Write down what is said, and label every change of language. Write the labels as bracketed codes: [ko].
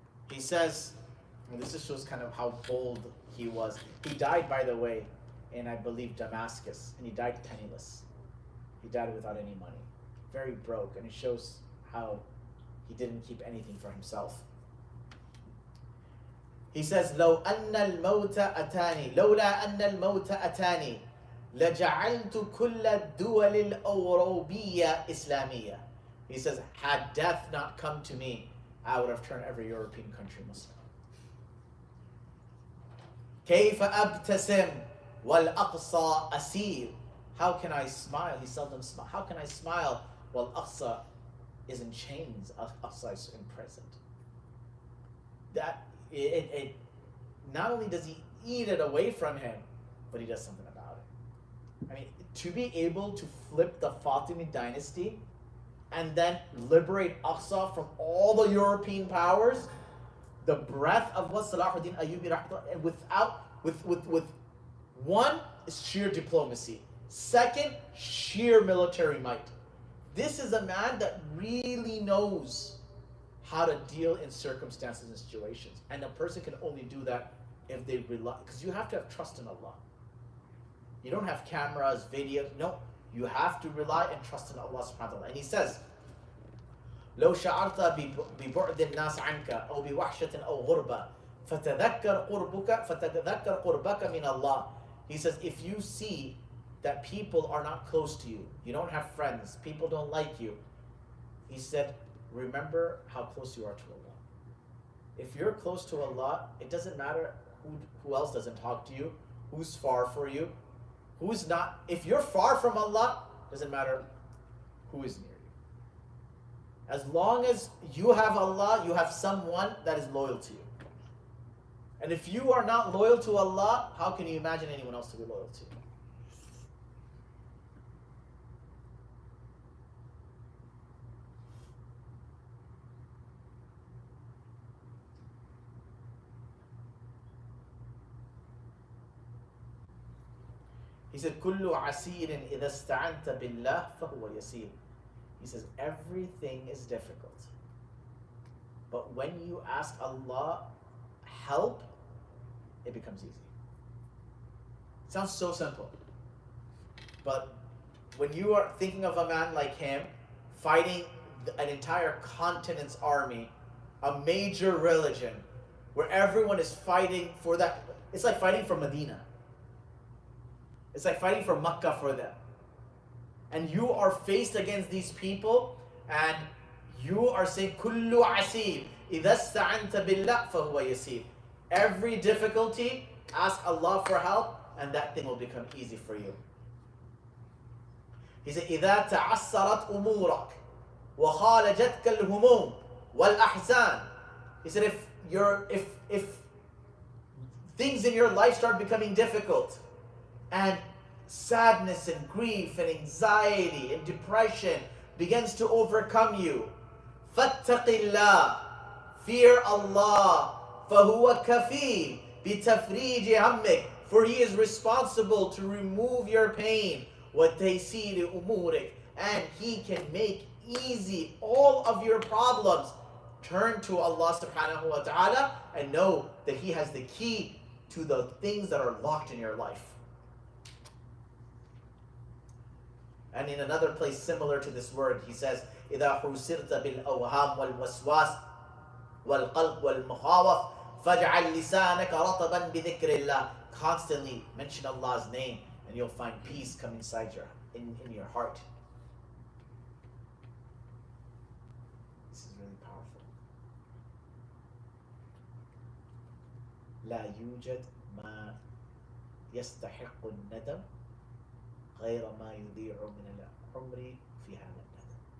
[en] He says, and this just shows kind of how bold he was. He died, by the way, in, I believe, Damascus, and he died penniless. He died without any money, very broke, and it shows how he didn't keep anything for himself. He says, [ar] لو أن الموت أتاني لولا أن الموت أتاني لجعلت كل الدول الأوروبية إسلامية. [en] He says, had death not come to me, I would have turned every European country Muslim. [ar] كيف أبتسم والأقصى أسير. [en] How can I smile? He seldom smiles. How can I smile while Aqsa is in chains? Aqsa is imprisoned. That it not only does he eat it away from him, but he does something about it. I mean, to be able to flip the Fatimid dynasty and then liberate Aqsa from all the European powers, the breadth of what Salahuddin Ayyubi rahmatullah, and with one is sheer diplomacy, second, sheer military might. This is a man that really knows how to deal in circumstances and situations, and a person can only do that if they rely, because you have to have trust in Allah. You don't have cameras, videos, no. You have to rely and trust in Allah subhanahu wa ta'ala. And he says, [ar] لو شعرت ببعد الناس عنك أو بوحشة أو غربة فتذكر قربك من الله. [en] He says, if you see that people are not close to you, you don't have friends, people don't like you, he said, remember how close you are to Allah. If you're close to Allah, it doesn't matter who else doesn't talk to you, who's far for you, who's not. If you're far from Allah, doesn't matter who is near you. As long as you have Allah, you have someone that is loyal to you. And if you are not loyal to Allah, how can you imagine anyone else to be loyal to you? He said, [ar] كُلُّ عَسِيرٍ إِذَا اسْتَعَنْتَ بِاللَّهِ فَهُوَ يَسِيرٌ. [en] He says, everything is difficult. But when you ask Allah help, it becomes easy. It sounds so simple. But when you are thinking of a man like him, fighting an entire continent's army, a major religion, where everyone is fighting for that, it's like fighting for Medina. It's like fighting for Makkah for them. And you are faced against these people, and you are saying, [ar] كُلُّ عَسِيرٍ إِذَا اسْتَعَنْتَ بِاللَّهِ فَهُوَ يَسِيرٌ. [en] Every difficulty, ask Allah for help, and that thing will become easy for you. He said, [ar] إِذَا تَعَسَّرَتْ أُمُورَكَ وَخَالَجَتْكَ الْهُمُومِ وَالْأَحْزَانِ. [en] He said, if things in your life start becoming difficult, and sadness and grief and anxiety and depression begins to overcome you, [ar] فَاتَّقِ اللَّهِ, [en] fear Allah, [ar] فَهُوَ كَفِيلٌ بِتَفْرِيجِ هَمِّكَ, [en] for He is responsible to remove your pain, [ar] وَتَيْسِيرِ أُمُورِكَ, [en] and He can make easy all of your problems. Turn to Allah subhanahu wa ta'ala and know that He has the key to the things that are locked in your life. And in another place similar to this word, he says, [ar] إِذَا حُسِرْتَ بِالْأَوْهَامِ وَالْوَسْوَاسِ وَالْقَلْبِ وَالْمُخَاوَفِ فَاجْعَلْ لِسَانَكَ رَطَبًا بِذِكْرِ اللَّهِ. [en] Constantly mention Allah's name, and you'll find peace come inside in your heart. This is really powerful. [ar] لا يوجد ما يستحق الندم غير ما يضيع من العمر في هذا الندم.